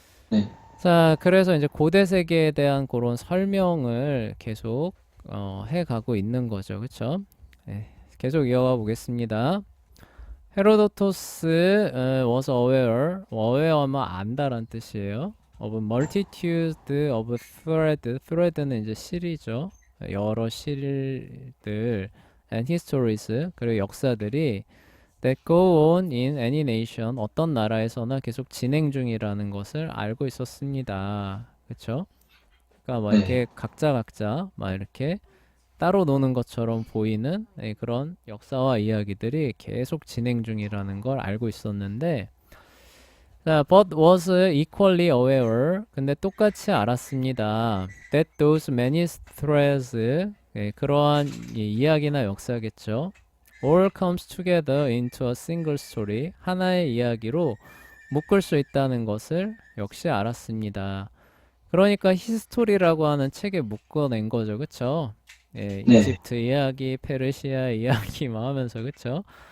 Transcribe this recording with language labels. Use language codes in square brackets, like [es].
[ko] 네. 자, 그래서 이제 고대 세계에 대한 그런 설명을 계속 해가고 있는 거죠, 그쵸? 계속 이어가 보겠습니다. 헤로도토스 [en] was aware, [ko] aware하면 안다란 뜻이에요. [en] of multitude of thread는 이제 실이죠. [ko] 여러 실들 [en] and histories [ko] 그리고 역사들이 [en] that go on in any nation [ko] 어떤 나라에서나 계속 진행 중이라는 것을 알고 있었습니다. 그쵸? 그러니까 막 네. 이렇게 각자 막 이렇게 따로 노는 것처럼 보이는 그런 역사와 이야기들이 계속 진행 중이라는 걸 알고 있었는데 자, [en] but was equally aware [ko] 근데 똑같이 알았습니다. [en] that those many threads [ko] 그러한 이야기나 역사겠죠. [en] all comes together into a single story [ko] 하나의 이야기로 묶을 수 있다는 것을 역시 알았습니다. 그러니까 히스토리라고 하는 책에 묶어낸 거죠, 그쵸? 네. 이집트 이야기, 페르시아 이야기 막 하면서 그쵸?